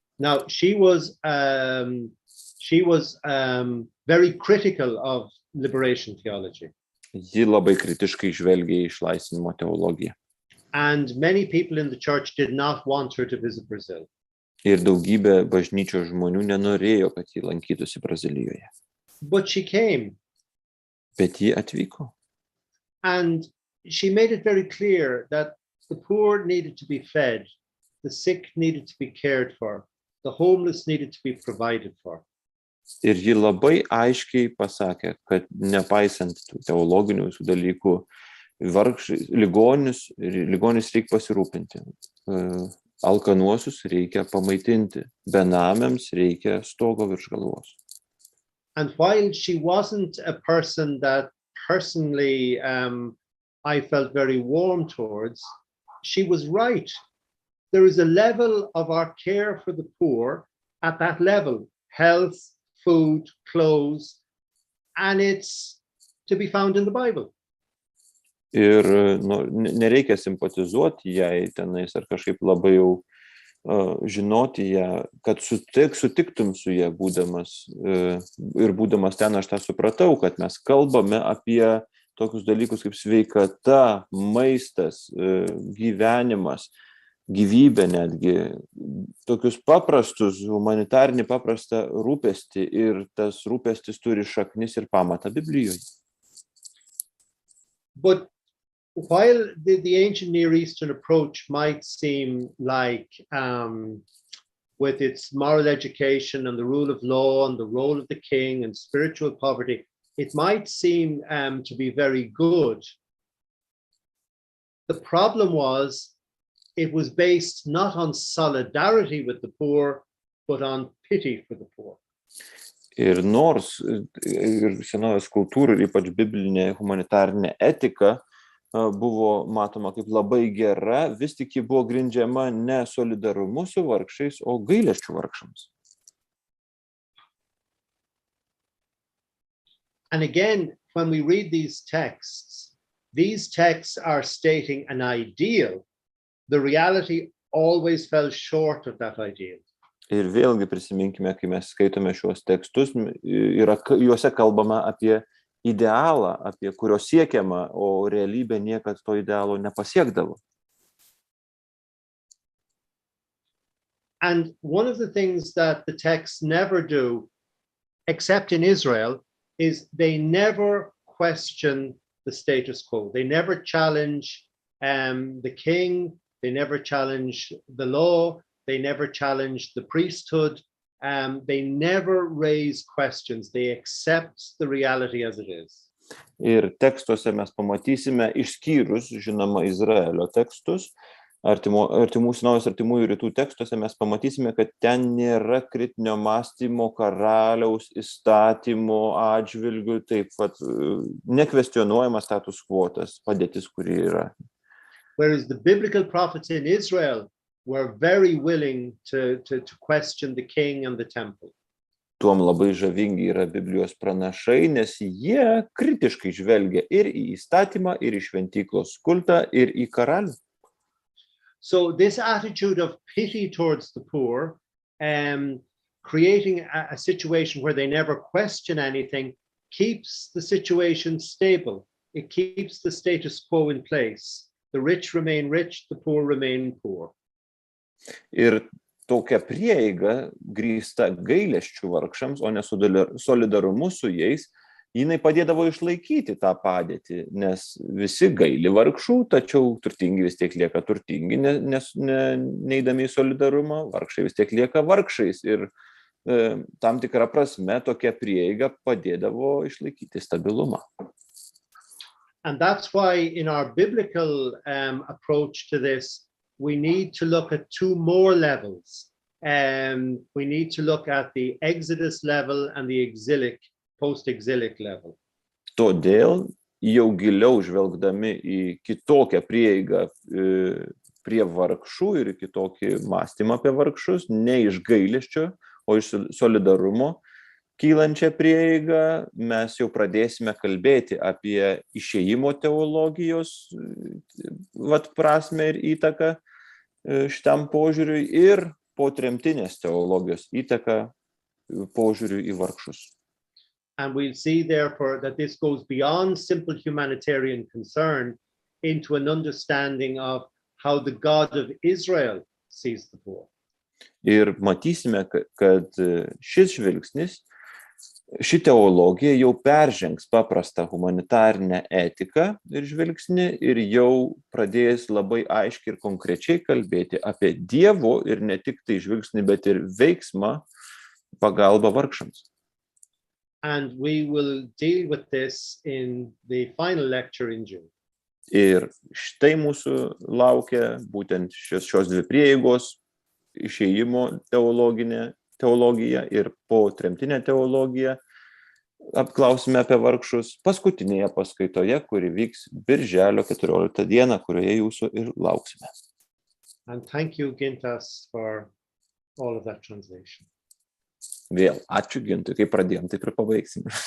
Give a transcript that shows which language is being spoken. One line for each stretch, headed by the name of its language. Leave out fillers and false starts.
English: Now, she was very critical of liberation theology.
Lithuanian: Ji labai kritiškai žvelgė į išlaisvinimo teologiją.
English: And many people in the church did not want her to visit Brazil.
Lithuanian: Ir daugybė bažnyčios žmonių nenorėjo, kad ji lankytųsi Brazilijoje.
English: But she came.
Lithuanian: Bet ji atvyko.
English: And she made it very clear that the poor needed to be fed. the sick needed to be cared for, the homeless needed to be provided for.
Lithuanian: Ir ji labai aiškiai pasakė, kad nepaisant tų teologinių visų dalykų, ligonis reikia pasirūpinti, alkanuosius reikia pamaitinti, benamiams reikia stogo virš galvos.
English: And while she wasn't a person that personally I felt very warm towards, she was right. There is a level of our care for the poor at that level, health, food, clothes, and it's to be found in the Bible.
Lithuanian: Ir nereikia simpatizuoti jai tenais ar kažkaip labai jau žinoti ją, kad sutiktum su ją būdamas ir būdamas ten aš tą supratau, kad mes kalbame apie tokius dalykus kaip sveikata, maistas, gyvenimas, gyvybė netgi, tokius paprastus, humanitarinį paprastą rūpestį ir tas rūpestis turi šaknis ir pamatą Biblijoje.
English: But while the ancient Near Eastern approach might seem like, with its moral education and the rule of law and the role of the king and spiritual poverty, it might seem to be very good. The problem was it was based not on solidarity with the poor, but on pity for the poor.
Lithuanian: Ir nors senovės kultūra ir ypač biblinė humanitarinė etika buvo matoma kaip labai gera, vis tik ji buvo grindžiama ne solidarumu su vargšais, o gailesčiu vargšams.
English: And again, when we read these texts are stating an ideal. The reality always fell short of that ideal.
Lithuanian: Ir vėlgi prisiminkime, kai mes skaitome šiuos tekstus, juose kalbama apie idealą, apie kurio siekiama, o realybė niekad to idealo nepasiekdavo.
English: And one of the things that the texts never do, except in Israel, is they never question the status quo. They never challenge the king, they never challenge the law, they never challenge the priesthood, they never raise questions, they accept the reality as it is.
Lithuanian: Ir tekstuose mes pamatysime, išskyrus, žinoma, Izraelio tekstus, artimųjų rytų tekstuose mes pamatysime, kad ten nėra kritinio mąstymo, karaliaus, įstatymo atžvilgių, taip pat nekvestionuojamas status quo, padėtis, kuri yra.
English: Whereas the biblical prophets in Israel were very willing to question the king and the temple.
Lithuanian: Tuom labai žavingi yra Biblijos pranašai, nes jie kritiškai žvelgia ir į įstatymą, ir į šventyklos kultą, ir į karalių.
English: So this attitude of pity towards the poor, creating a situation where they never question anything, keeps the situation stable. It keeps the status quo in place. The rich remain rich, the poor remain poor.
Lithuanian: Ir tokia prieiga grįsta gailesčiu vargšams, o ne solidarumu su jais, jinai padėdavo išlaikyti tą padėtį, nes visi gaili vargšų, tačiau turtingi vis tiek lieka turtingi, nes neidami į solidarumą, vargšai vis tiek lieka vargšais. Ir tam tikra prasme tokia prieiga padėdavo išlaikyti stabilumą.
English: And that's why in our biblical approach to this, we need to look at two more levels. We need to look at the Exodus level and the exilic, post-exilic level.
Lithuanian: Todėl jau giliau žvelgdami į kitokią prieigą prie vargšų ir kitokį mąstymą apie vargšus, ne iš gailesčio, o iš solidarumo kylančią prieigą, mes jau pradėsime kalbėti apie išėjimo teologijos prasmę ir įtaką šitam požiūriui ir po tremtinės teologijos įtaką požiūriui į vargšus.
English: And we'll see therefore that this goes beyond simple humanitarian concern into an understanding of how the God of Israel sees the poor.
Lithuanian: Ir matysime, kad šis žvilgsnis ši teologija jau peržengs paprastą humanitarinę etiką ir žvilgsnį ir jau pradės labai aiškiai ir konkrečiai kalbėti apie Dievo ir ne tik tai žvilgsnį, bet ir veiksmą pagalbą vargšams.
English: And we will deal with this in the final lecture in June.
Lithuanian: Ir štai mūsų laukia būtent šios dvi prieigos, išėjimo teologija ir po tremtinę teologiją. Apklausime apie vargšus paskutinėje paskaitoje, kuri vyks birželio 14 dieną, kurioje jūsų ir lauksime.
English: And thank you, Gintas, for all of that translation.
Lithuanian: Vėl, ačiū Gintui, kai pradėjom, taip ir pabaigsim.